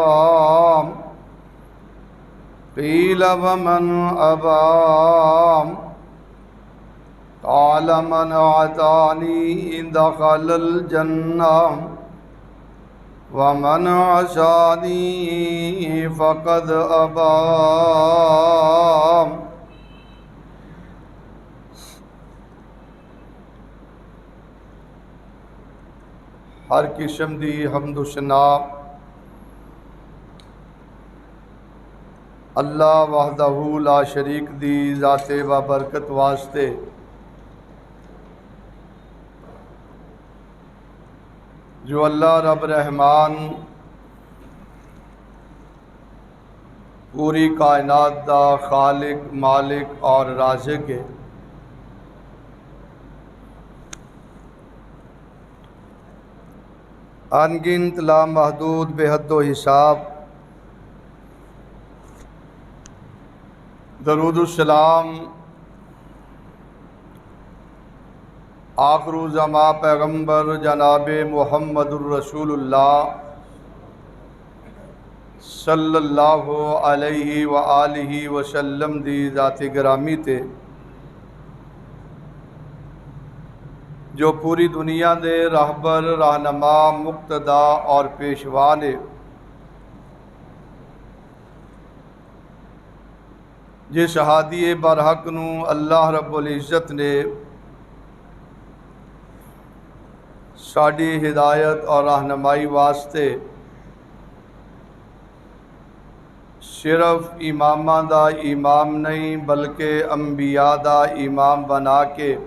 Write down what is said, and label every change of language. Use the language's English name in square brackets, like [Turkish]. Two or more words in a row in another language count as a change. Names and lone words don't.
[Arabic] قيل ومن أبى. قال من أطاعني دخل الجنة ومن عصاني فقد أبى. [Punjabi] ہر قسم دی حمد ثنا [Arabic] الله وحده لا شريك [Punjabi] دی ذاتے و برکت واسطے جو اللہ رب رحمان پوری کائنات دا خالق مالک اور رازق ہے. انگنت لامحدود بے حد حساب درودالسلام آخر زماں پیغمبر جناب [Arabic] محمد رسول الله صلى الله عليه و آله وسلم [Punjabi] دی ذات گرامی تے جو پوری دنیا دے رہبر رہنما مقتدا اور پیشوا نے جس ہادی برحق نوں [Arabic] الله رب العزة [Punjabi] ने ساڈی ہدایت اور رہنمائی واسطے صرف اماماں دا امام نہیں بلکہ انبیاء دا امام بنا کے